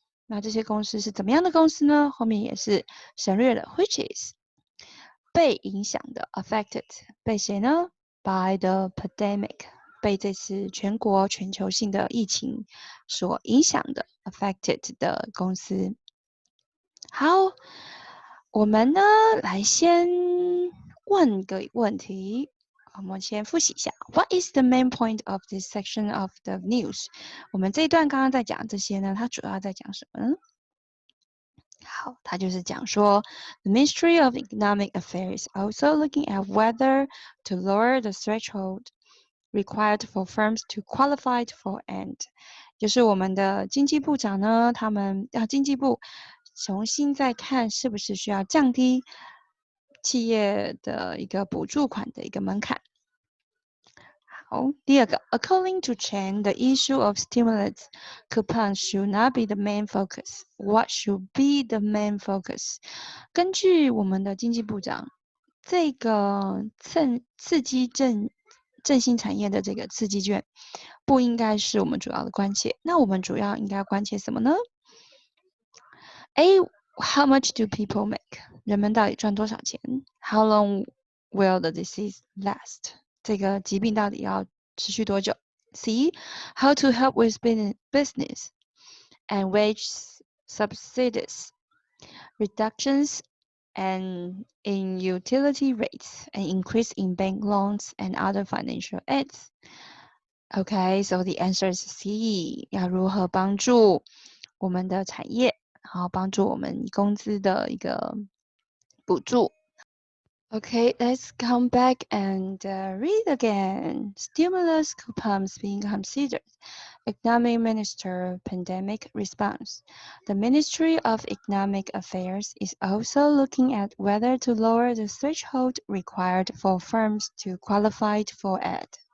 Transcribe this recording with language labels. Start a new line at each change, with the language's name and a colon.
Chinese: 那这些公司是怎么样的公司呢？后面也是省略了 which is 被影响的 affected 被谁呢 by the pandemic 被这次全球性的疫情所影响的 affected 的公司。好，我们呢来先问个问题，我们先复习一下
English: What is the main point of this section of the news？
Chinese: 我们这一段刚刚在讲这些呢，它主要在讲什么呢？好，它就是讲说
English: The Ministry of Economic Affairs also looking at whether to lower the threshold required for firms to qualify for aid，
Chinese: 就是我们的经济部长呢，经济部重新再看是不是需要降低企业的一个补助款的一个门槛。
English: 好，第二个 According to Chen, the issue of stimulus coupons should not be the main focus. What should be the main focus?
Chinese: 根据我们的经济部长，这个刺激振兴产业的这个刺激券不应该是我们主要的关切。那我们主要应该关切什么呢？A.
English: How much do people make?
Chinese: 人们到底赚多少钱
English: ？How long will the disease last?
Chinese: 这个疾病到底要持续多久
English: C. How to help with business and wage subsidies, reductions and in utility rates, an increase in bank loans and other financial aids. Okay, so the answer is C.
Chinese: 要如何帮助我们的产业，然后帮助我们工资的一个补助。
English: Okay, let's come back and read again. Stimulus coupons being considered. Economic Minister pandemic response. The Ministry of Economic Affairs is also looking at whether to lower the threshold required for firms to qualify for aid.